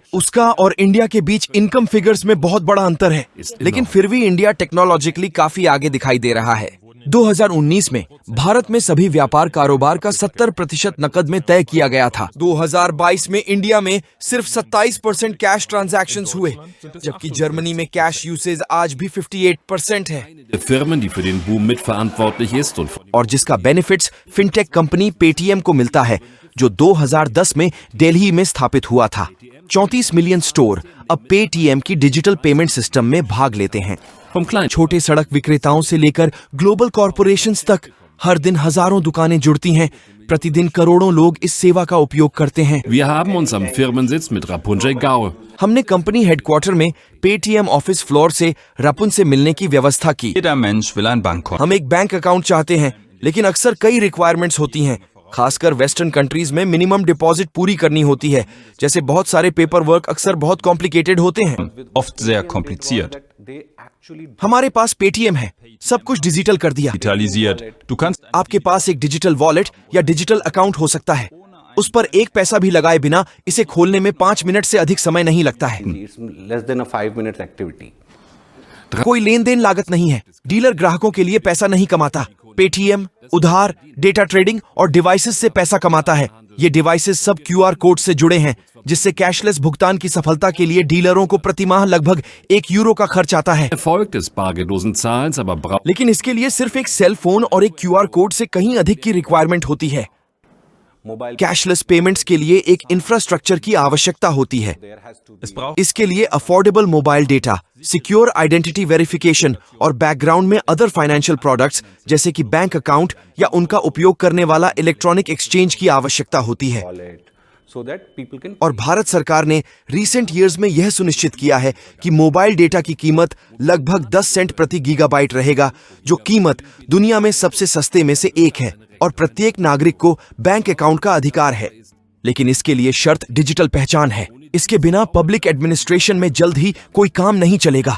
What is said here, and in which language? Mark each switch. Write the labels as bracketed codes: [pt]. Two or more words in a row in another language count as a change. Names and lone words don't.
[hi] उसका और इंडिया के बीच [en] income figures [hi] में बहुत बड़ा अंतर है, लेकिन फिर भी इंडिया टेक्नोलॉजिकली काफी आगे दिखाई दे रहा है। 2019 में भारत में सभी व्यापार कारोबार का 70% नकद में तय किया गया था। 2022 में इंडिया में सिर्फ 27% [en] cash transactions [hi] हुए, जबकि जर्मनी में [en] cash usage [hi] आज भी 58% है। [de] Firmen, die für den Boom mitverantwortlich ist und [hi] और जिसका बेनिफिट्स [en] fintech company [hi] पेटीएम को मिलता है, जो 2010 में दिल्ली में स्थापित हुआ था। 34 मिलियन स्टोर अब पेटीएम की [en] digital payment system [hi] में भाग लेते हैं। छोटे सड़क विक्रेताओं से लेकर [en] global corporations [hi] तक हर दिन हजारों दुकानें जुड़ती हैं। प्रतिदिन करोड़ों लोग इस सेवा का उपयोग करते हैं। [de] Wir haben uns am Firmensitz mit Rapunzel Gau. [hi] हमने [en] company headquarter [hi] में पेटीएम [en] office floor [hi] से रपुन से मिलने की व्यवस्था की। [de] Jeder Mensch will ein Bankkonto. [hi] हम एक [en] bank account [hi] चाहते हैं, लेकिन अक्सर कई रिक्वायरमेंट्स होती हैं। खासकर [en] western countries [hi] में [en] minimum deposit [hi] पूरी करनी होती है, जैसे बहुत सारे [en] paper work [hi] अक्सर बहुत कॉम्प्लिकेटेड होते हैं। [de] Oft sehr kompliziert. [hi] हमारे पास पेटीएम है, सब कुछ डिजिटल कर दिया। [de] Digitalisiert. Du kannst [hi] आपके पास एक [en] digital wallet [hi] या [en] digital account [hi] हो सकता है। उस पर एक पैसा भी लगाए बिना इसे खोलने में 5 मिनट से अधिक समय नहीं लगता है। [en] It's less than a 5 minutes activity. [hi] कोई लेन देन लागत नहीं है। डीलर ग्राहकों के लिए पैसा नहीं कमाता। पेटीएम उधार, [en] data trading [hi] और डिवाइसेस से पैसा कमाता है। ये डिवाइसेस सब [en] QR code [hi] से जुड़े हैं, जिससे कैशलेस भुगतान की सफलता के लिए डीलरों को प्रति माह लगभग €1 का खर्च आता है। [de] Erfolg des bargeldlosen Zahlens aber braucht [hi] लेकिन इसके लिए सिर्फ एक [en] cell phone [hi] और एक [en] QR code [hi] से कहीं अधिक की रिक्वायरमेंट होती है। [en] cashless payments [hi] के लिए एक इंफ्रास्ट्रक्चर की आवश्यकता होती है। [de] es braucht [hi] इसके लिए [en] affordable mobile data, secure identity verification [hi] और बैकग्राउंड में [en] other financial products [hi] जैसे कि [en] bank account [hi] या उनका उपयोग करने वाला [en] electronic exchange [hi] की आवश्यकता होती है। [en] Wallet, so that people can [hi] और भारत सरकार ने [en] recent years [hi] में यह सुनिश्चित किया है कि [en] mobile data [hi] की कीमत लगभग 10 सेंट प्रति गीगाबाइट रहेगा, जो कीमत दुनिया में सबसे सस्ते में से एक है और प्रत्येक नागरिक को [en] bank account [hi] का अधिकार है। लेकिन इसके लिए शर्त डिजिटल पहचान है। इसके बिना [en] public administration [hi] में जल्द ही कोई काम नहीं चलेगा।